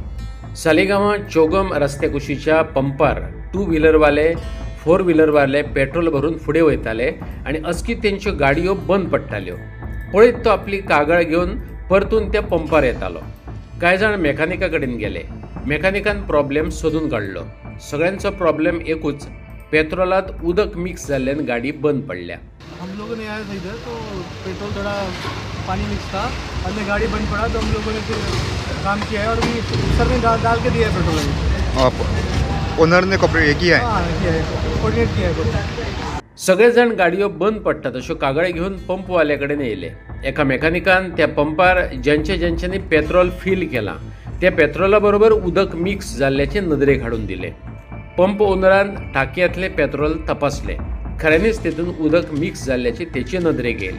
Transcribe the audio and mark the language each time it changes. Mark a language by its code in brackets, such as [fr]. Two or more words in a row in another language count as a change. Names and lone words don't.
[kok] सालिगांवां चौगम रस्त्या कुशीच्या पंपार 2 व्हिलरवाले 4 व्हिलरवाले पेट्रोल भरून फुडें वयताले आनी अचकीत तेंच्यो गाडयो बंद पडटाल्यो. पळयत तो आपली कागाळ घेवन परतून त्या पंपार येतालो. कांय जाण मॅकॅनिका कडेन गेले. मॅकॅनिकान प्रॉब्लेम सोदून काडलो. सगळ्यांचो प्रॉब्लेम एकूच, पेट्रोलात उदक मिक्स जाल्ल्यान गाडी बंद पडल्या. [hi] हम लोगों ने आया था इधर तो पेट्रोल थोड़ा पानी मिक्स था, हमने गाड़ी बंद पड़ा तो हम लोगों ने फिर काम किया है और भी सर ने डाल के दिया है पेट्रोल अभी. आप ओनर ने कॉपरेट किया है? हाँ किया है, कोऑर्डिनेट किया है. [kok] सगळे जाण गाडयो बंद पडटात अश्यो कागाळी घेवन पंपवाल्या कडेन येयले. एका मॅकॅनिकान त्या पंपार ज्यांच्यांनी पेट्रोल फील केलां त्या पेट्रोला बरोबर उदक मिक्स जाल्ल्याचे नदरेक हाडून दिले. पंप ओनरान टाकयांतले पेट्रोल तपासले. खऱ्यांनीच तेतून उदक मिक्स जाल्ल्याचे तेचे नदरेक येयले.